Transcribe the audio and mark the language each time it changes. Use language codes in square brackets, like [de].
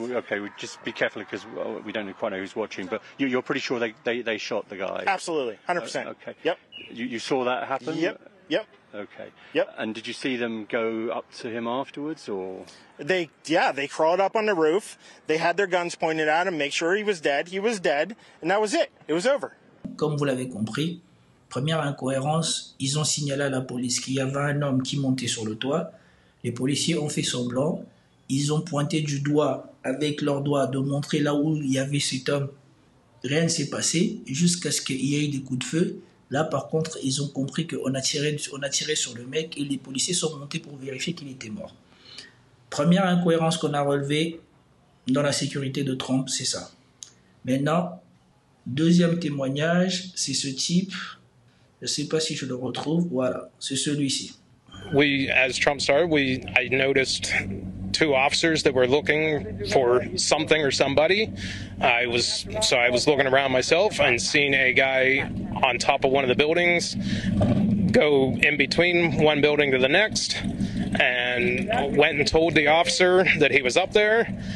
[en] Okay, just be careful because we don't quite know who's watching, but you're pretty sure they shot the guy? Absolutely, 100%. Okay. Yep. You saw that happen? Yep. Okay. Yep. And did you see them go up to him afterwards, or? They crawled up on the roof. They had their guns pointed at him, make sure he was dead. He was dead, and that was it. It was over. [fr] Comme vous l'avez compris, première incohérence, ils ont signalé à la police qu'il y avait un homme qui montait sur le toit. Les policiers ont fait semblant. Ils ont pointé du doigt avec leurs doigts de montrer là où il y avait cet homme. Rien ne s'est passé jusqu'à ce qu'il y ait des coups de feu. Là, par contre, ils ont compris qu'on a tiré sur le mec et les policiers sont montés pour vérifier qu'il était mort. Première incohérence qu'on a relevée dans la sécurité de Trump, c'est ça. Maintenant, deuxième témoignage, c'est ce type. Je ne sais pas si je le retrouve. Voilà, c'est celui-ci. [en] As Trump started, I noticed two officers that were looking for something or somebody. I was looking around myself and seen a guy on top of one of the buildings go in between one building to the next, and went and told the officer that he was up there.